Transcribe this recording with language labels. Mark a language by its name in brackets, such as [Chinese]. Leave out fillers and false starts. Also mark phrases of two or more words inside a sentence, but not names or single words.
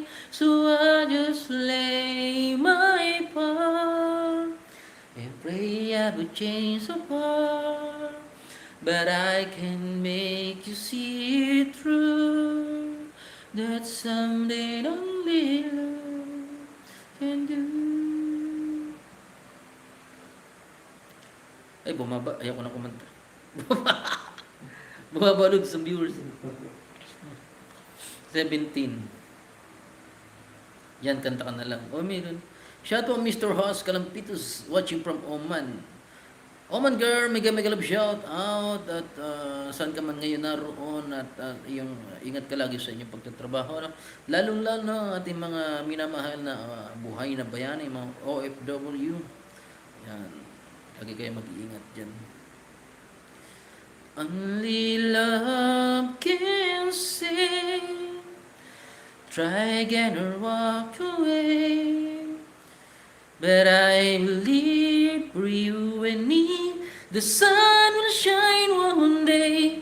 [English] So I just lay my part and pray I would change so far. But I can make you see it through. That someday only love can do. [Filipino] Ay, bumaba. Ayaw ko na kumanta. Bumaba ulit sa viewers. 17. Yan, kanta ka na lang. Oh, meron. [English] Shout out Mr. Haas Kalampitos watching from Oman. Oman girl, mega love shout out [Filipino] at saan ka man ngayon naroon at yung ingat ka lagi sa inyong pagtatrabaho. Ano? Lalo-lalo na ating mga minamahal na buhay na bayani, mga OFW. Yan. Lagi kayo mag-iingat dyan. [English] Only love can say, try again or walk away. But I believe for you and me, the sun will shine one day.